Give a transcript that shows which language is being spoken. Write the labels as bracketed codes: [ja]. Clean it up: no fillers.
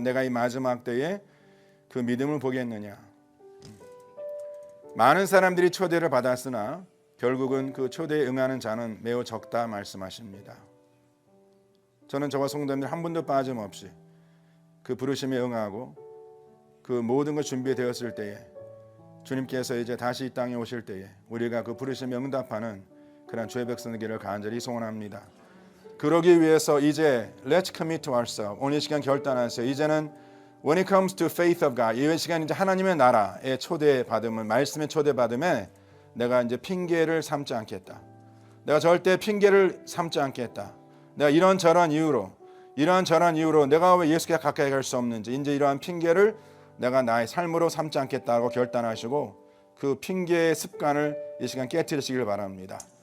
[ko] 내가 이 마지막 때에 그 믿음을 보겠느냐. 많은 사람들이 초대를 받았으나 결국은 그 초대에 응하는 자는 매우 적다 말씀하십니다. 저는 저와 성도님들 한 분도 빠짐없이 그 부르심에 응하고 그 모든 것 준비되었을 때에 주님께서 이제 다시 이 땅에 오실 때에 우리가 그 부르심에 응답하는 그런 주의 백성의 길을 간절히 소원합니다. [en] 그러기 위해서 이제 Let's commit to ourselves. [ko] 오늘 이 시간 결단하세요. 이제는 [en] When it comes to faith of God, [ko] 이 시간 이제 하나님의 나라의 초대받음은, 말씀의 초대받음에 내가 이제 핑계를 삼지 않겠다. 내가 절대 핑계를 삼지 않겠다. 내가 이런저런 이유로 내가 왜 예수께 가까이 갈 수 없는지 이제 이러한 핑계를 내가 나의 삶으로 삼지 않겠다고 결단하시고 그 핑계의 습관을 이 시간 깨트리시길 바랍니다.